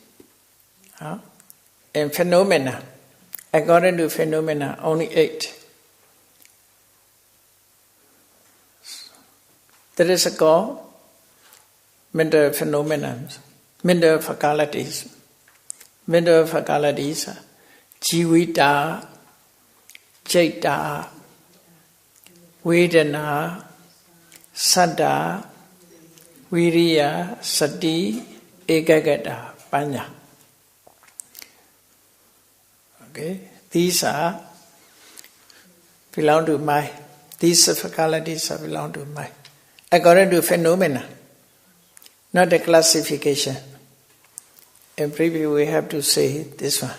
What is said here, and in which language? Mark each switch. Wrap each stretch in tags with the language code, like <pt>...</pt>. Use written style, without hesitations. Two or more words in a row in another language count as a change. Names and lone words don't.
<en>And phenomena, according to phenomena, only 8. There is a call, mental phenomena, mental faculties.</en> <pi>Mental faculties are jivita, citta, vedana, saddha, viriya, sati, ekagata, paññā.</pi> <en>Okay, these are belong to mind. These faculties are belong to mind. According to phenomena, not a classification. In preview, we have to say this one.</en>